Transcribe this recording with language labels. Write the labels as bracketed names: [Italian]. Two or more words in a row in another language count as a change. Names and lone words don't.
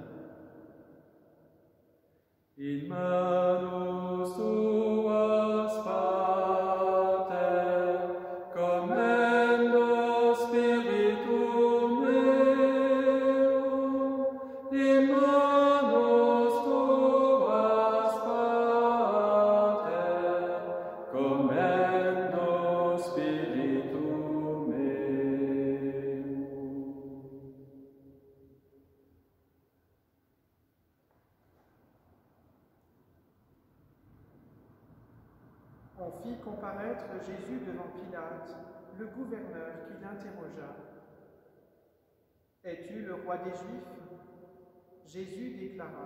[Latin] In manus tuas, Pater, commendo spiritum meum. In manus tuas, Pater, commendo spiritum meum. [French] On fit comparaître Jésus devant Pilate, le gouverneur qui l'interrogea. « Es-tu le roi des Juifs ?» Jésus déclara.